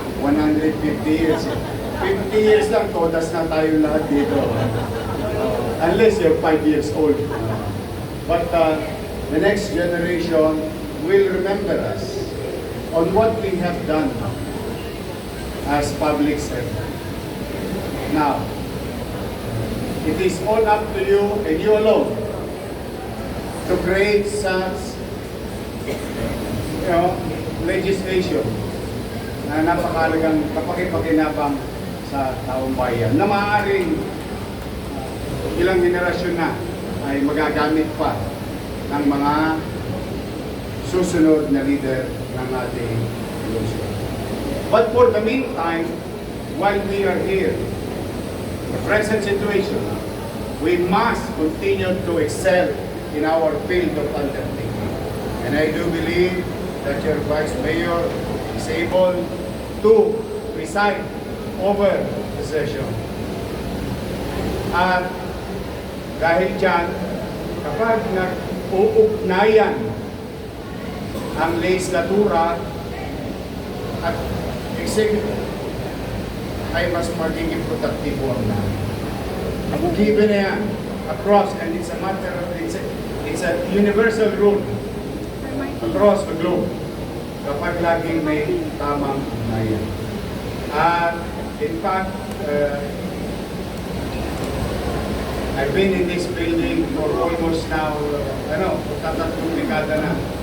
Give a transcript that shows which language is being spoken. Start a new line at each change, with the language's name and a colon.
Filipino: 150 years. 50 years lang, todas na tayo lahat dito.
English: Unless you're 5 years old. But the next generation will remember us on what we have done as public servants. Now, it is all up to you and you alone to create such,
Filipino: legislation na napakalagang kapakipakinabang sa taong bayan na maaaring ilang generasyon na ay magagamit pa ng mga susunod na leader ng ating lungsod.
English: But for the meantime, while we are here, the present situation, we must continue to excel in our field of undertaking. And I do believe that your Vice Mayor is able to preside over the session.
Filipino: At dahil dyan, kapag nag-uugnayan ang legislatura at executive, ay mas magiging produktibo ang namin.
English: Given na yan across, and it's a matter of, it's a universal rule across the globe
Filipino: kapag laging may tamang ugnayan.
English: At in fact, I've been in this building for almost now,
Filipino: tatlong dekada na.